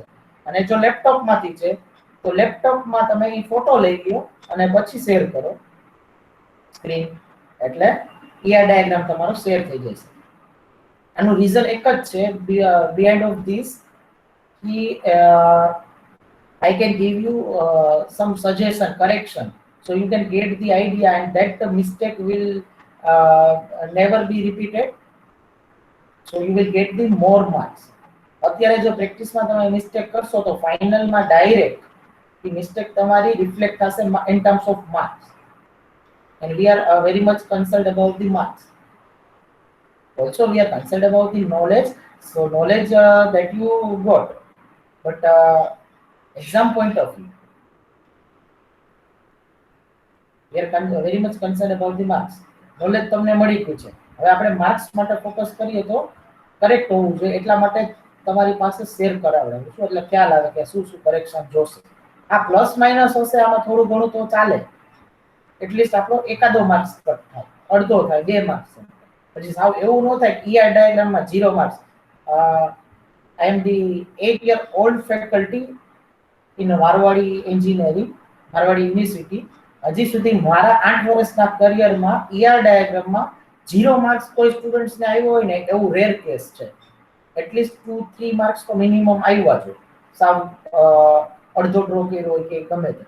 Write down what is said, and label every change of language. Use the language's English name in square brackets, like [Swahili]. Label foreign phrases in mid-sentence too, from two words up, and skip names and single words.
[Gujarati] અને જો લેપટોપમાંથી છે તો લેપટોપમાં તમે એ ફોટો લઈ લ્યો અને પછી શેર કરો સ્ક્રીન એટલે [English] ER diagram [Gujarati] તમારો શેર થઈ જશે. આનું રીઝન એક જ છે [English] behind of this કે I can give you some suggestion, correction, so you can get the idea and that the mistake will never be repeated. So you will get the more marks. [Gujarati] અત્યારે જો પ્રેક્ટિસમાં તમે મિસ્ટેક કરશો તો ફાઇનલમાં ડાયરેક્ટ [English] the mistake [Gujarati] તમારી રિફ્લેક્ટ થશે [English] in terms of marks. And we are very much concerned about the marks. Also we are concerned about the knowledge. So knowledge that you got, but exam point of view we are very much concerned about the marks. [Gujarati] નોલેજ તમને મળી ગયું છે, હવે આપણે માર્ક્સ માટે ફોકસ કરીએ તો કરેક્ટ હોવું જોઈએ એટલા માટે તમારી પાસે શેર કરાવડાવું છું એટલે ખ્યાલ આવે કે શું શું કરેક્શન જોશે. [English] plus minus [Gujarati] હશે આમાં થોડું ઘણું તો ચાલે, એટલીસ્ટ આપણો એકાદો માર્ક્સ કટ થાય, અડધો થાય, 2 માર્ક્સ. પછી સાવ એવું ન થાય [English] ER diagramમાં [Gujarati] 0 માર્ક્સ. [English] I am the 8-year-old faculty in મારવાડી એન્જિનિયરિંગ, મારવાડી યુનિવર્સિટી. [Gujarati] હજી સુધી મારા 8 વર્ષના કરિયરમાં [English] ER diagramમાં [Gujarati] 0 માર્ક્સ કોઈ સ્ટુડન્ટ્સને આવ્યો હોય ને એવું [English] rare case [Gujarati] છે. એટલીસ્ટ 2-3 માર્ક્સ તો મિનિમમ આવ્યા જોઈએ. સાવ અડધો ડ્રો કર્યો હોય કે ગમે તે.